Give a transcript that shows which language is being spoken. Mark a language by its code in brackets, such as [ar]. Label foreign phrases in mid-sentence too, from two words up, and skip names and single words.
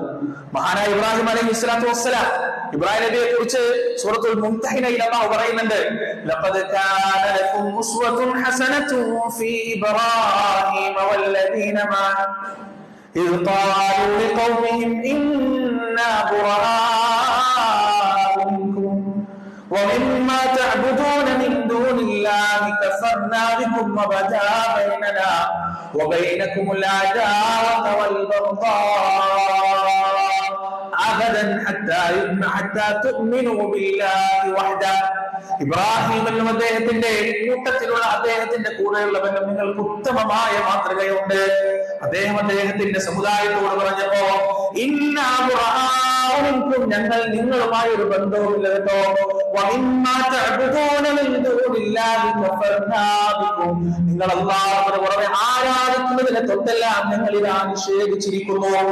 [ml] മഹാനായ ഇബ്രാഹിം [ar] عليه الصلاة والسلام, [ml] ഇബ്രാഹിം നബിയെ കുറിച്ച് സൂറത്തുൽ മുംതഹിനയിൽ അല്ലാഹു പറയുന്നുണ്ട്, [ar] لقد كان لكم أسوة حسنة في إبراهيم والذين معه إذ قالوا لقومهم إنا برآء منكم ومما تعبدون من دون الله كفرنا بكم وبدا بيننا وبينكم العداوة والبغضاء أبدا حتى تؤمنوا بالله وحده. [ml] ഇബ്രാഹിമിനും അദ്ദേഹത്തിന്റെ കൂട്ടത്തിലുള്ള അദ്ദേഹത്തിന്റെ കൂടെയുള്ളവനും നിങ്ങൾക്ക് ഉത്തമമായ മാതൃകയുണ്ട്. അദ്ദേഹത്തിന്റെ സമുദായത്തോട് പറഞ്ഞപ്പോ, ഞങ്ങൾ നിങ്ങളുമായി ഒരു ബന്ധവുമില്ല കേട്ടോ, നിങ്ങൾ അല്ലാഹുവിനെ പുറമെ ആരാധിക്കുന്നതിനെ തൊട്ടെല്ലാം ഞങ്ങൾ ഇതാ നിഷേധിച്ചിരിക്കുന്നു.